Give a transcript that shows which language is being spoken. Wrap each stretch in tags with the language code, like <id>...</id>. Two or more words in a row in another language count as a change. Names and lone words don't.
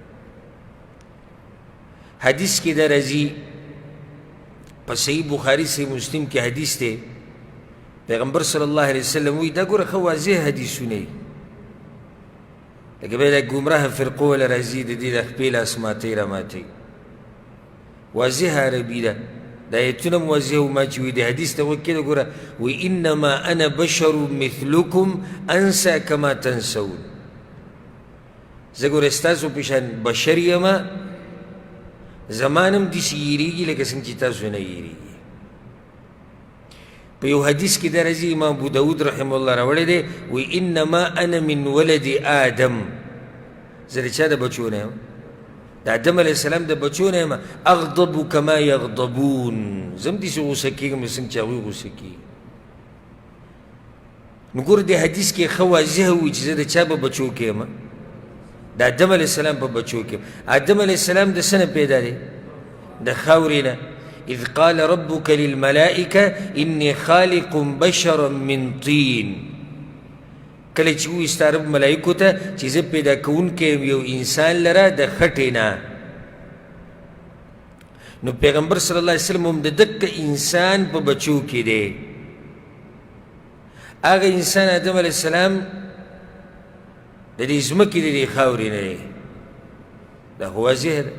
<ps>حدیث کې دا راځي په صحیح بخاري صحیح مسلم کې حدیث دی، پیغمبر</ps> <ar>صلی الله علیه وسلم</ar> <ps>وایي دا ګوره ښه واضح حدیثونه یي، لکه بیا دا ګمراه فرقو والا راځي د دې د خپې لاس ماتوي راماتوي، واضح عربي ده. دا ایتونه هم واضح و ما چې وایي د حدیث ته غوږ کېږده ګوره وایي</ps> <ar>انما انا بشر مثلکم انسا کما تنسون.</ar> <ps>زه ګوره ستاسو په شان بشر یمه، زمانم داسې یېرېږي لکه څنګه چې تاسو نه یېرېږي. په یو حدیث کې دا راځي، امام ابو داود</ps> <ar>رحمه الله</ar> <ps>راوړی دی، وایي</ps> <ar>انما انا من ولد آدم.</ar> <ps>زه د چا د بچو نه یم؟ د آدم</ps> <ar>علیه السلام</ar> <ps>د بچو نه یم.</ps> <ar>اغضب کما یغضبون،</ar> <ps>زه هم داسې غوسه کېږم څنګه چې هغوی غوسه کېږي. نو ګوره دې حدیث کې ښه واضح وایي چې زه د چا په بچو کې یم؟ د آدم</ps> <ar>علیه السلام</ar> <ps>په بچو کې. آدم</ps> <ar>علیه السلام</ar> <ps>د څه نه پیدا دی؟ د خاورې نه.</ps> <ar>اذ قال ربک للملائکه انی خالق بشرا من طین.</ar> <ps>کله چې وایي ستا رب ملایکو ته چې زه پیدا کوونکی یم یو انسان لره د خټې نه. نو پیغمبر</ps> <ar>صلی الله علیه وسلم</ar> <ps>هم د دقه انسان په بچو کې دی. هغه انسان آدم</ps> <ar>علیه السلام</ar> <ps>د دې ځمکې د دې خاورې نه دی، دا خو واضح ده.</ps>